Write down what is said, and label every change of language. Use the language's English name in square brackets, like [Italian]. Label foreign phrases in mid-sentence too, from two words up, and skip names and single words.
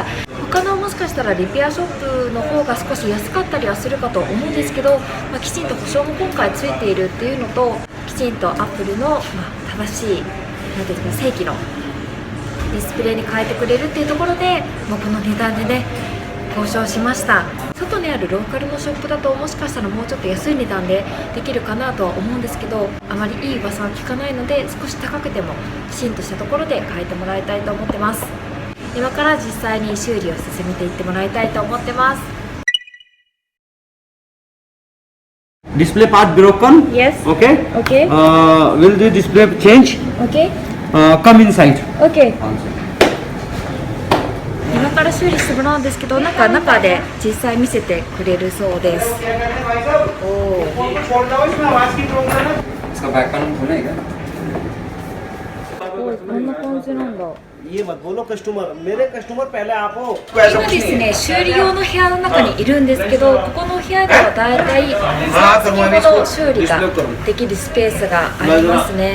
[Japanese] 他のもしかしたらリペアショップの方が少し安かったりはするかと思うんですけど、きちんと保証も今回ついているっていうのと、きちんとアップルの、正しいなんていうんですか、正規のディスプレイに変えてくれるっていうところで、この値段でね交渉しました。外にあるローカルのショップだともしかしたらもうちょっと安い値段でできるかなとは思うんですけど、あまりいい噂は聞かないので少し高くてもきちんとしたところで変えてもらいたいと思ってます。今から実際に修理を進めていってもらいたいと思ってます。 [English] display part broken. Yes. Okay. Okay. Will the display change? Okay. Come inside. Okay. [Japanese] 今かから修理してもらうんですけど、なんか中で実際見せてくれるそうです。おー、こんな感じなんだ。 [Hindi] ये मत बोलो कस्टमर मेरे कस्टमर पहले आप हो। [Japanese] 今ですね、修理用の部屋の中にいるんですけど、ここの部屋ではだいたい3席ほど修理ができるスペースがありますね。